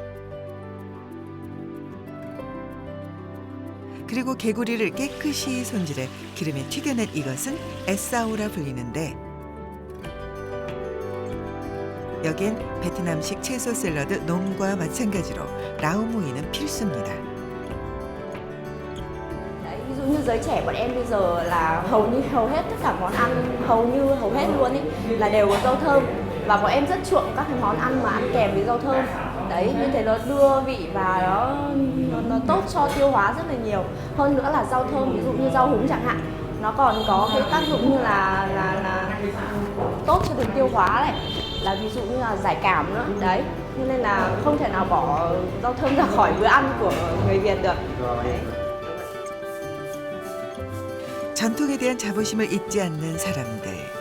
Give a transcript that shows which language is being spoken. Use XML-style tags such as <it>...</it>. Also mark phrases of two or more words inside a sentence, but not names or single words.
<ko>그리고 개구리를 깨끗이 손질해 기름에 튀겨낸 이것은 에싸우라 불리는데, 여기엔 베트남식 채소 샐러드 놈과 마찬가지로 라우무이는 필수입니다.</ko> <vi>Ví dụ như giới trẻ bọn em bây giờ là hầu hết tất cả món ăn, hầu hết luôn ấy là đều có rau thơm, và bọn em rất chuộng các cái món ăn mà ăn kèm với rau thơm. Đấy, như thế nó đưa vị và nó tốt cho tiêu hóa rất là nhiều. Hơn nữa là rau thơm, ví dụ như rau húng chẳng hạn, nó còn có cái tác dụng như là tốt cho đường tiêu hóa này, là ví dụ như là giải cảm nữa. Đấy, cho nên là không thể nào bỏ rau thơm ra khỏi bữa ăn của người Việt được. Đấy.</vi> <ko>전통에 대한 자부심을 잊지 않는 사람들.</ko>